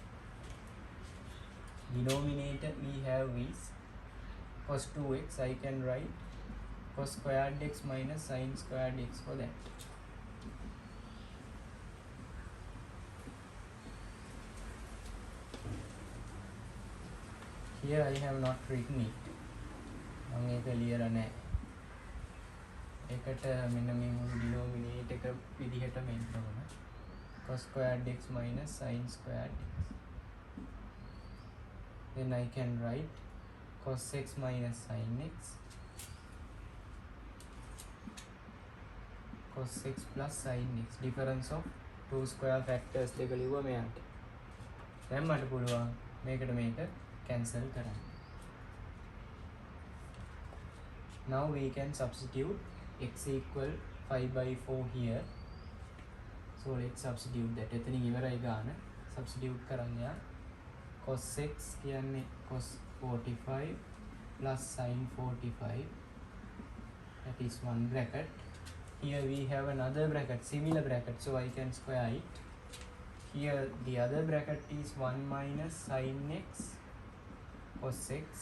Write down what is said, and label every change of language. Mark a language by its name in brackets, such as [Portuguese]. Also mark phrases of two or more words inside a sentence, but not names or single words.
[English] Denominator we have is cos 2x. I can write cos squared x minus sin squared x for that. Here I have not written it. [Sinhala] මම ඒක ලියලා නැහැ. ඒකට මෙන්න මේ මුළු denominator එක විදිහට මෙන්න ඕන. [English] cos squared x minus sin squared x. Then I can write cos x minus sin x cos x plus sin x. Difference of two square factors [Sinhala] දෙක ලිව්වා මෙයාට. දැන් මට පුළුවන් මේකට මේක cancel කරන්න. [English] Now we can substitute x equal 5 by 4 here. So let's substitute that. [Sinhala] එතනින් ඉවරයි ගාන. Substitute කරන්න යා. cos x කියන්නේ [English] cos 45 plus sin 45. That is one bracket. Here we have another bracket, similar bracket, so I can square it. Here the other bracket is 1 minus sin x cos x.